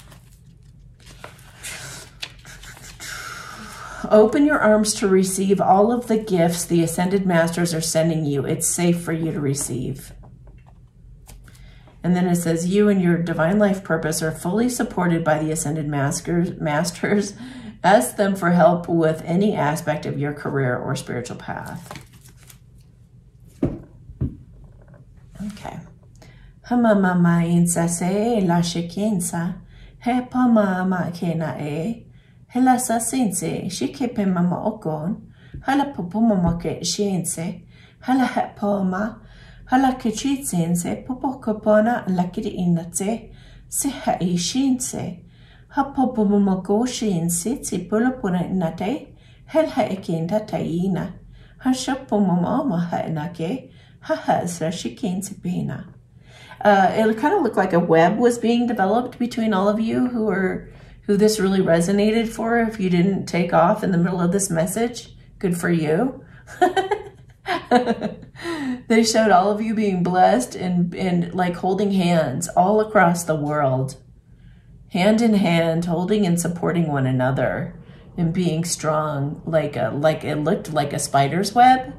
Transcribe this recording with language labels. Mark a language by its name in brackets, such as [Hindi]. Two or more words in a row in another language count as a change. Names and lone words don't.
[English] Open your arms to receive all of the gifts the Ascended Masters are sending you. It's safe for you to receive. And then it says, you and your divine life purpose are fully supported by the Ascended Masters. Ask them for help with any aspect of your career or spiritual path. Okay. Hamama insase la shekensa. He pama ma kena e. Hela sa sense, shikepe mama okon, hala popo mama ke shense, hala hepoma, hala kichit sense, popo kopona lakiri inatse, se ha e shense, ha popo mama go shense, tsi pulapuna inate, hel ha ekenda taina, ha shapo mama ha enake, ha sa shikense pena. It kind of looked like a web was being developed between all of you who this really resonated for. If you didn't take off in the middle of this message, good for you. They showed all of you being blessed and like holding hands all across the world, hand in hand, holding and supporting one another and being strong, like it looked like a spider's web.